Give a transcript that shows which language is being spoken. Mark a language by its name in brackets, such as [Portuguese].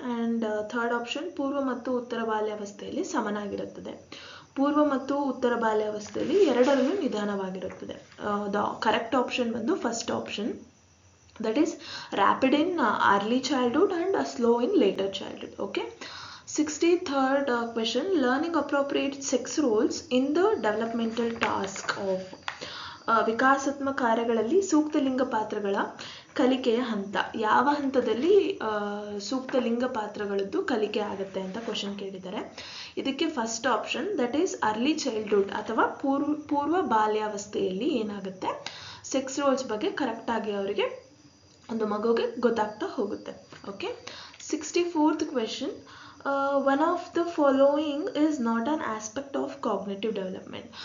[Kannada] And third option, ಪೂರ್ವ ಮತ್ತು ಉತ್ತರ ಬಾಲ್ಯಾವಸ್ಥೆಯಲ್ಲಿ ಸಮನಾಗಿರುತ್ತದೆ. ಪೂರ್ವ ಮತ್ತು ಉತ್ತರ ಬಾಲ್ಯಾವಸ್ಥೆಯಲ್ಲಿ ಎರಡರಲ್ಲೂ ನಿಧಾನವಾಗಿರುತ್ತದೆ. [English] The correct option ಬಂದು first option, that is rapid in early childhood and slow in later childhood. Okay, 63rd question, learning appropriate sex roles in the developmental task of [Kannada] ವಿಕಾಸಾತ್ಮಕ ಕಾರ್ಯಗಳಲ್ಲಿ ಸೂಕ್ತ ಲಿಂಗ ಪಾತ್ರಗಳ ಕಲಿಕೆಯ ಹಂತ. ಯಾವ ಹಂತದಲ್ಲಿ ಸೂಕ್ತ ಲಿಂಗ ಪಾತ್ರಗಳದ್ದು ಕಲಿಕೆ ಆಗುತ್ತೆ ಅಂತ ಕ್ವಶನ್ ಕೇಳಿದ್ದಾರೆ. ಇದಕ್ಕೆ first option, [English] that is early childhood [Kannada] ಅಥವಾ ಪೂರ್ವ ಬಾಲ್ಯಾವಸ್ಥೆಯಲ್ಲಿ ಏನಾಗುತ್ತೆ, ಸೆಕ್ಸ್ ರೋಲ್ಸ್ ಬಗ್ಗೆ ಕರೆಕ್ಟಾಗಿ ಅವರಿಗೆ ಒಂದು ಮಗುಗೆ ಗೊತ್ತಾಗ್ತಾ ಹೋಗುತ್ತೆ. [English] Okay, 64th question, one of the following is not an aspect of cognitive development.